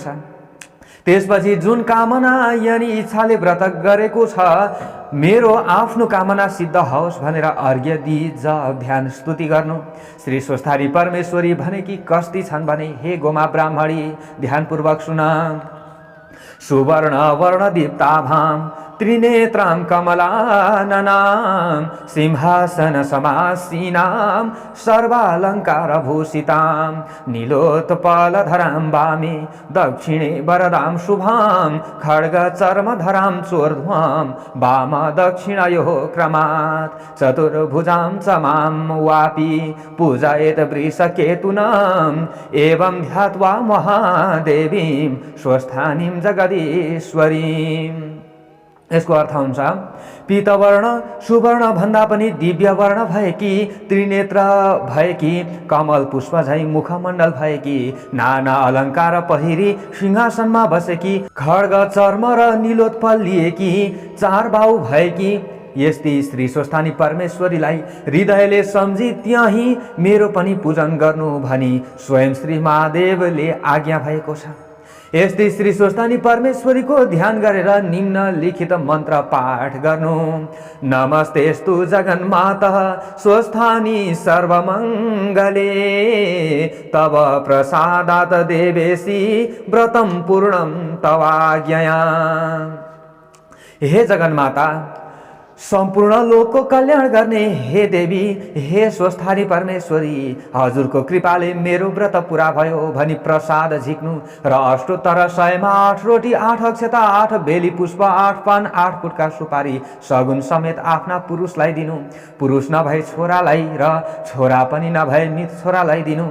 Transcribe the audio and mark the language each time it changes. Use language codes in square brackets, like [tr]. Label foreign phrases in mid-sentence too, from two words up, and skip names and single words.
[ne] त्यसपछि जुन कामना यानी इच्छाले व्रत गरेको छ मेरो आफ्नो कामना सिद्ध होस् भनेर अर्घ्य दिई जप ध्यान स्तुति गर्नु। श्री स्वस्थानी परमेश्वरी भनेकी कस्ती छन् भने, हे गोमा ब्राह्मणी ध्यानपूर्वक सुन। [sa] सुवर्ण वर्ण दीप्ताभां त्रिनेत्रां कमलाननां सिंहासन समासीनां सर्वालंकार भूषितां नीलोत्पलधरां वामे दक्षिणे वरदां शुभां खड्ग चर्मधरां चोर्ध्वां वाम दक्षिणयोः क्रमात् चतुर्भुजां च मां वापि पूजयेत् वृषकेतुनाम् एवं ध्यात्वा महादेवीं स्वस्थानीं जगदीश्वरीम्। [ne] यसको अर्थ हुन्छ पीतवर्ण सुवर्ण भन्दा पनि दिव्य वर्ण भएकी, त्रिनेत्र भएकी, कमल पुष्प झैं मुखमण्डल भएकी, नाना अलङ्कार पहिरी सिंहासनमा बसेकी, खड्ग चर्म र नीलोत्पल लिएकी, चार बाहु भएकी यस्ती श्री स्वस्थानी परमेश्वरीलाई हृदयले सम्झी त्यही मेरो पनि पूजन गर्नु भनी स्वयं श्री महादेवले आज्ञा भएको छ। यस्तै श्री स्वस्थानी परमेश्वरीको ध्यान गरेर निम्नलिखित मन्त्र पाठ गर्नु। [sa] नमस्तेस्तु जगन्मातः स्वस्थानी सर्वमङ्गले तव प्रसादात् देवेशी व्रतं पूर्णं तवाज्ञया। [ne] हे जगन्माता, सम्पूर्ण लोकको कल्याण गर्ने हे देवी, हे स्वस्थानी परमेश्वरी, हजुरको कृपाले मेरो व्रत पूरा भयो भनी प्रसाद झिक्नु र अष्टोत्तर 100 मा 8 रोटी 8 अक्षता 8 बेली पुष्प 8 पान 8 फुटका सुपारी सगुन समेत आफ्ना पुरुषलाई दिनु। पुरुष नभए छोरालाई र छोरा पनि नभए मित छोरालाई दिनु।